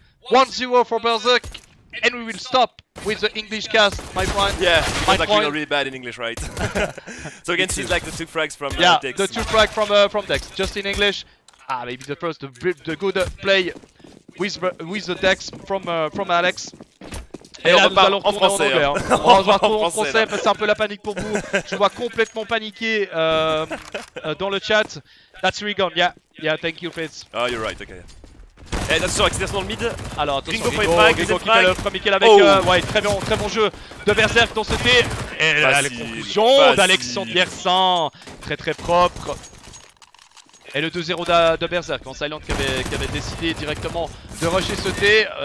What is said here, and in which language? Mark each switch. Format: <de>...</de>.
<en>1-0 for Berserk. And we will stop with the English cast, my friend. Yeah, my like really bad in English, right? So again, see like the 2 frags from Dex. The 2 frags from Dex, just in English. Maybe the first, the good play with the Dex from Alex.</en> <fr>Et là, nous allons retourner en anglais. Hein. On va retourner en français, c'est un peu la panique pour vous. Je vois complètement paniqué dans le chat.</fr> <en>That's Regan, yeah, thank you Fitz. Oh, you're right, okay.</en> <fr>Et attention, accélération dans le mid. Alors attention, Gringo qui fait le premier kill avec ouais, très bon jeu de Berserk dans ce T. Et la conclusion d'Alexandre Yersin, très propre. Et le 2-0 de Berserk en Silent qui avait décidé directement de rusher ce T.</fr>